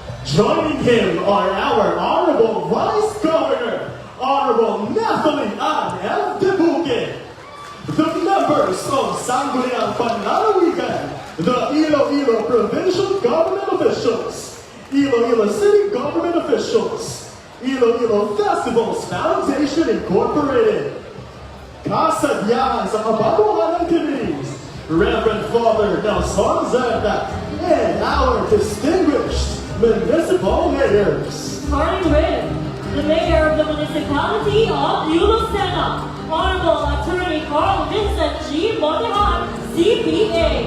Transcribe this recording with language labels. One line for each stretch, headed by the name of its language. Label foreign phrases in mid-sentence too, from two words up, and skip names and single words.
English: Joining him are our Honorable Vice Governor, Honorable Nathalie Ann L. Debuque, the members of Sangguniang Panlalawigan, the Iloilo Provincial Government Officials, Iloilo City Government Officials, Iloilo Festivals Foundation Incorporated,
Hiligaynon: kasadyahan sa kabaguhan
English: activities, Reverend Father Nelson Zerda, and our distinguished municipal mayors. Starting with the Mayor of the Municipality of Lucena, Honorable Attorney Carl Vincent G. Monahan, CPA.